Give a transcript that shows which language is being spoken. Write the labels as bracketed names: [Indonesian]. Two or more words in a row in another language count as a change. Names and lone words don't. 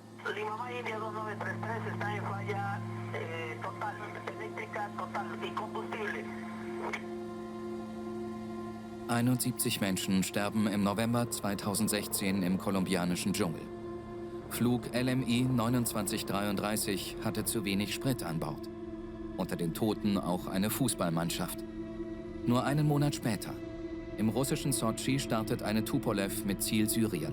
[Spanish] Limamá India 2933 está en falla total, eléctrica total y combustible. [German] 71 Menschen sterben im November 2016 im kolumbianischen Dschungel. Flug LMI 2933 hatte zu wenig Sprit an Bord. Unter den Toten auch eine Fußballmannschaft. Nur einen Monat später, im russischen Sotschi, startet eine Tupolew mit Ziel Syrien.